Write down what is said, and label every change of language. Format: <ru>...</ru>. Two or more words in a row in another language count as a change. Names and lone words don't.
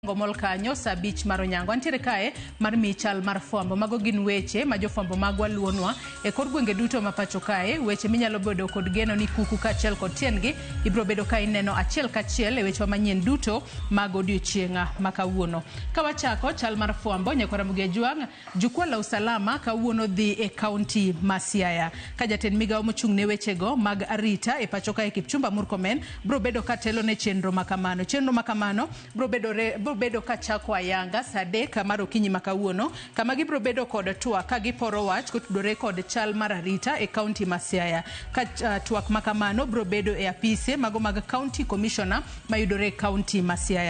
<luo>Ngomol kanyo sa beach maronyango antiere kae mar michal mar fwambo mago gin weche ma jofwambo magwa luonwa e kor gwenge duto ma pacho kae weche minyalo bedo kod geno ni kuku kachiel kod tiendgi ibro bedo ka ineno achiel kachiel e weche manyien duto mag odiochienga makawuono. Ka wachako chal mar fwambo Nyakwara Mugiajwang'</luo> <sw>jukwaa la usalama</sw> <luo>kawuono dhi e kaunti ma Siaya ka jatend migawo mochung' ne wechego mag arita e pacho kae Kipchumba Murkomen bro bedo ka telo ne chenro makamano bro bedo ka chako ayanga saa 3 mar okinyi makawuono kama gibro bedo kod twak ka giporo wach kotudore kod chal mar arita e kaunti ma Siaya ka twak makamano bro bedo e apise mago mag</luo> <en>county commissioner</en> <luo>mayudore e kaunti ma Siaya.</luo>